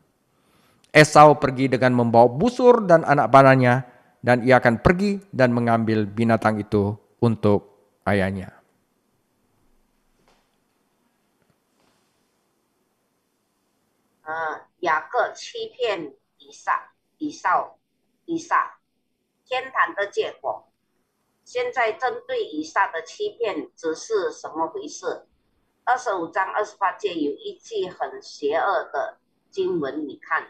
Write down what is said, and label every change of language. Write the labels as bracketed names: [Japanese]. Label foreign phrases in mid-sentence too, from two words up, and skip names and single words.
[Indonesian] Esau pergi dengan membawa busur dan anak panahnya, dan ia akan pergi dan mengambil binatang itu untuk ayahnya. [Chinese] Yakub 欺骗以撒，天堂的结果。现在针对以撒的欺骗只是什么回事？25章28节有一句很邪恶的经文，你看。